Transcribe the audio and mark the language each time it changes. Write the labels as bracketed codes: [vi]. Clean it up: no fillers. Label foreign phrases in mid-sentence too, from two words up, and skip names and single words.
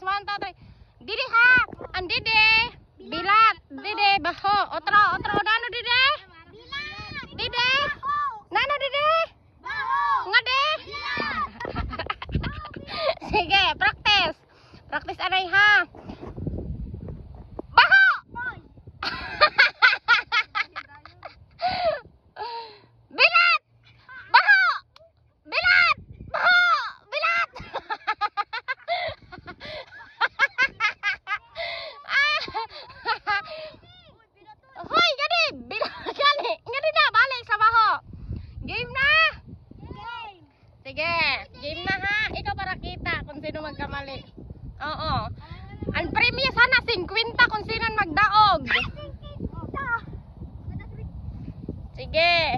[hil] 1, 2, 3. Didi ha. Ang didi. Bilat. Didi, baho. Otro, otro. Nano, didi? Didi. Nano, didi? Nga, di? Sige, practice. Practice anay ha. Baho! Bilat! Baho! Bilat! Baho! Bilat! Hoy, gani! Bilat! Gani! Gani na! Balik sa baho! Game na! Sige, game na ha. Ikaw para kita kung sino magkamali. Oo. Ang premium sana 50 kung sino magdaog. Sige.